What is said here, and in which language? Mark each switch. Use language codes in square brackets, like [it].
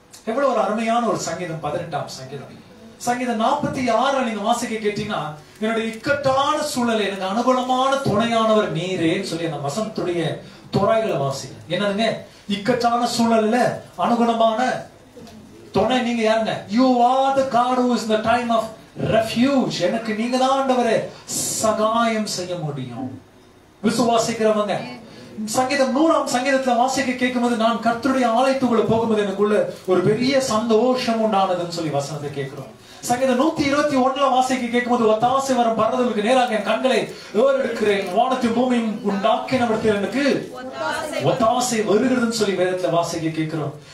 [ta] எவ்வளவு ஒரு அருமையான ஒரு சங்கீதம். 18ஆம் சங்கீதம், சங்கீதம் 46 நீங்க வாசிக்க கேட்டீங்கன்னா, என்னுடைய இக்கட்டான சூழலை எனக்கு அனுகூலமான துணையானவர் நீரேன்னு சொல்லி அந்த வசனத்துடைய துறைகளை வாசிக்க. என்னதுங்க? இக்கட்டான சூழல்ல அனுகூலமான துணை நீங்க யாருங்க? [en] You are the God who is in the time of refuge. [ta] எனக்கு நீங்க தான் ஆண்டவரே சகாயம் செய்ய முடியும். விசுவாசிக்கிறவங்க சங்கீதம் 100ஆம் சங்கீதத்துல வாசிக்க கேட்கும்போது, நான் கர்த்தருடைய ஆலயத்துக்குள்ள போகும்போது எனக்குள்ள ஒரு பெரிய சந்தோஷம் உண்டானதுன்னு சொல்லி வசனத்தை கேட்கிறோம். சங்கீதம் 121 வாசிக்க கேட்கும்போது ஒத்தாசை வரும் பரதலுக்கு நேராக என் கண்களை ஏறெடுக்கிறேன், வானத்தையும் பூமியும் உண்டாக்கினவர்களிடத்தில் எனக்கு ஒத்தாசை வருகிறதுன்னு சொல்லி வேதத்துல வாசிக்க கேட்கிறோம்.